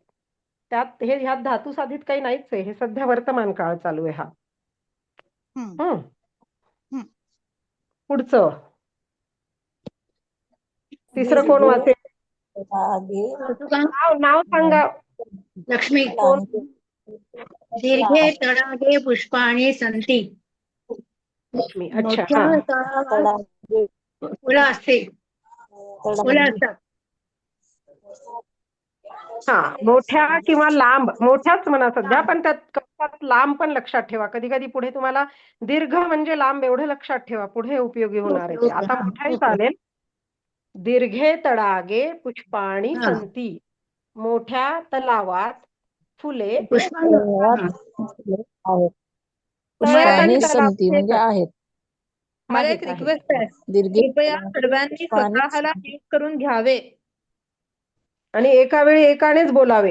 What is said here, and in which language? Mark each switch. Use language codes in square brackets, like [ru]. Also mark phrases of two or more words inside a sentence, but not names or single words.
[mr] त्यात हे ह्यात धातू साधित काही नाहीच आहे. हे सध्या वर्तमान काळ चालू आहे हा. पुढचं तिसरं कोण वाचेल? नाव सांगा. लक्ष्मी. कोण? [sa] दीर्घे तडागे पुष्पाणि सन्ति. [mr] लक्ष्मी. अच्छा. हा. फुलं असते, फुलं असतात. हा, मोठ्या किंवा लांब, मोठ्याच म्हणा सध्या, पण त्यात कंसात लांब पण लक्षात ठेवा. कधी कधी पुढे तुम्हाला दीर्घ म्हणजे लांब एवढं लक्षात ठेवा, पुढे उपयोगी होणार आहे ते. आता मोठाही चालेल. [sa] दीर्घे तडागे पुष्पाणि सन्ति. [mr] मोठ्या तलावात फुले तळ्यात आणि तलावात म्हणजे आहेत. मला एक रिक्वेस्ट आहे, कृपया सर्वांनी स्वतःला म्यूट करून घ्यावे आणि एका वेळी एकानेच बोलावे.